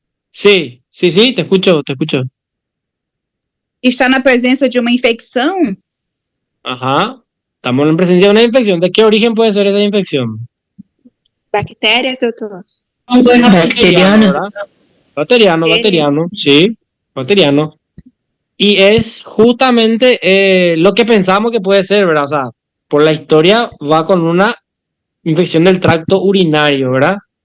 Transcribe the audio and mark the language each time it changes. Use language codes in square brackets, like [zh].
[es] Sí, sí, sí, te escucho, te escucho. [pt] Está na presença de uma infecção? Ajá. [es] Estamos en presencia de una infección. ¿De qué origen puede ser esa infección? [pt] Bactérias, doutor? [es] Bacteriano, ¿verdad? Bacteriano, sí, bacteriano. Y es justamente lo que pensamos que puede ser, ¿verdad? O sea, por la historia va con una infección del tracto urinario, ¿verdad?